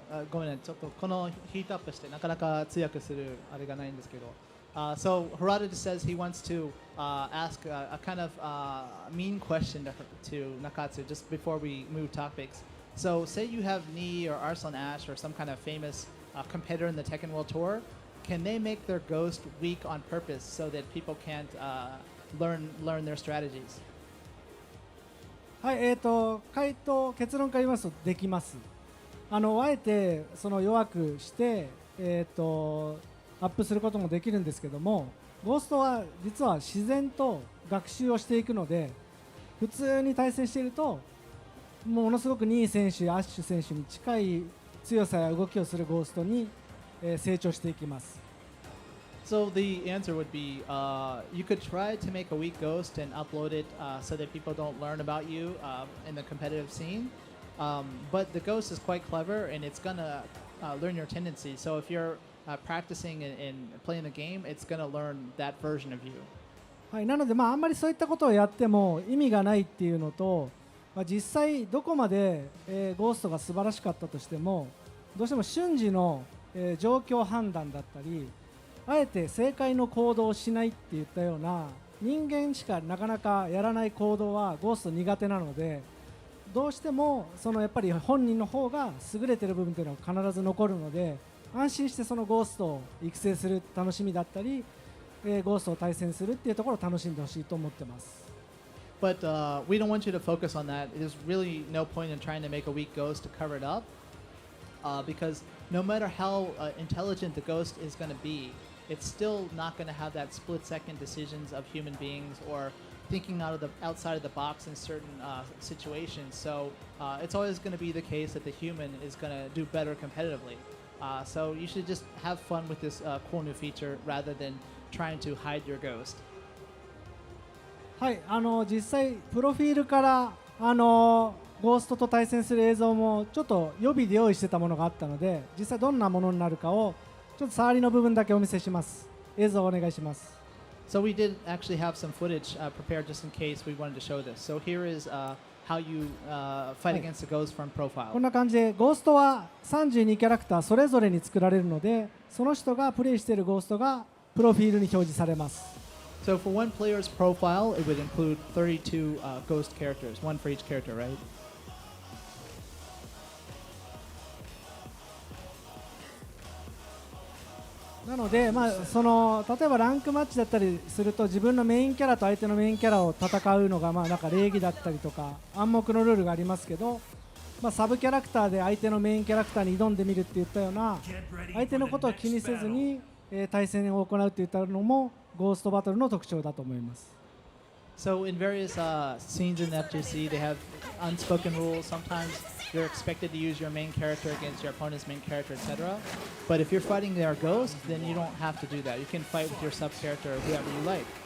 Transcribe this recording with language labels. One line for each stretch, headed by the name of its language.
Japanese: ごめんね、ちょっとこのヒートアップしてなかなか通訳するあれがないんですけど。
English: So Harada says he wants to ask a kind of mean question to Nakatsu just before we move topics. So say you have Nii or Arslan Ash or some kind of famous competitor in the Tekken World Tour. Can they make their ghost weak on purpose so that people can't learn their strategies?
Japanese: はい、結論から言いますとできます。あえてその弱くしてアップすることもできるんですけども、ゴーストは実は自然と学習をしていくので、普通に対戦しているとものすごくニー選手やアッシュ選手に近い強さや動きをするゴーストに成長していきます。
English: So the answer would be you could try to make a weak ghost and upload it so that people don't learn about you in the competitive scene. But the ghost is quite clever and it's gonna learn your tendencies. So if you're practicing and playing the game, it's gonna learn that version of you.
Japanese: はい、なのであんまりそういったことをやっても意味がないっていうのと、実際どこまでゴーストが素晴らしかったとしても、どうしても瞬時の状況判断だったり、あえて正解の行動をしないっていったような人間しかなかなかやらない行動はゴースト苦手なので、どうしてもそのやっぱり本人の方が優れている部分というのは必ず残るので、安心してそのゴーストを育成する楽しみだったり、ゴーストを対戦するっていうところを楽しんでほしいと思ってます。
English: But we don't want you to focus on that. There's really no point in trying to make a weak ghost to cover it up, because no matter how intelligent the ghost is going to be, it's still not going to have that split-second decisions of human beings or thinking outside of the box in certain situations. So it's always going to be the case that the human is going to do better competitively. So you should just have fun with this cool new feature rather than trying to hide your ghost.
Japanese: はい、実際プロフィールからゴーストと対戦する映像もちょっと予備で用意してたものがあったので、実際どんなものになるかをちょっと触りの部分だけお見せします。映像をお願いします。
English: So we did actually have some footage prepared just in case we wanted to show this. So here is how you fight against the ghost from profile.
Japanese: こんな感じでゴーストは32キャラクターそれぞれに作られるので、その人がプレイしているゴーストがプロフィールに表示されます。
English: So for one player's profile, it would include 32 ghost characters, one for each character, right?
Japanese: なので、その例えばランクマッチだったりすると、自分のメインキャラと相手のメインキャラを戦うのがなんか礼儀だったりとか暗黙のルールがありますけど、サブキャラクターで相手のメインキャラクターに挑んでみるっていったような、相手のことを気にせずに対戦を行うっていったのもゴーストバトルの特徴だと思います。
English: So in various scenes in FGC, they have unspoken rules. Sometimes you're expected to use your main character against your opponent's main character, etc. But if you're fighting their ghost, then you don't have to do that. You can fight with your sub character or whoever you like.